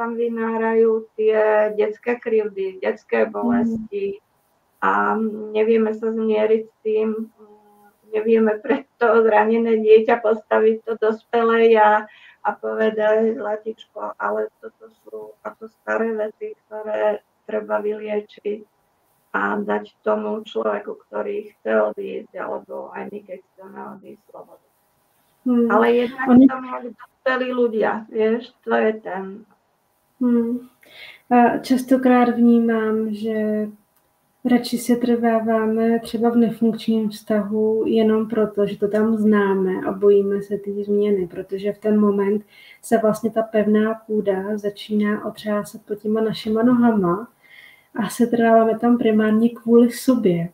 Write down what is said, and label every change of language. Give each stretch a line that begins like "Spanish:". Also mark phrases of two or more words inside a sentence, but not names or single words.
Slovak: tam vynárajú tie detské krivdy, detské bolesti a nevieme sa zmieriť s tým, nevieme pre to zranené dieťa postaviť to dospelé a povedať, Zlatičko, ale toto sú ako staré veci, ktoré treba vyliečiť a dať tomu človeku, ktorý chce odísť, alebo aj my, keď chceme odísť slobodu. Ale jednak tam jak dospelí ľudia, vieš, to je ten.
Czech: Častokrát vnímám, že radši se trváváme třeba v nefunkčním vztahu jenom proto, že to tam známe a bojíme se té změny, protože v ten moment se vlastně ta pevná půda začíná otřásat pod těma našima nohama a se trváváme tam primárně kvůli sobě.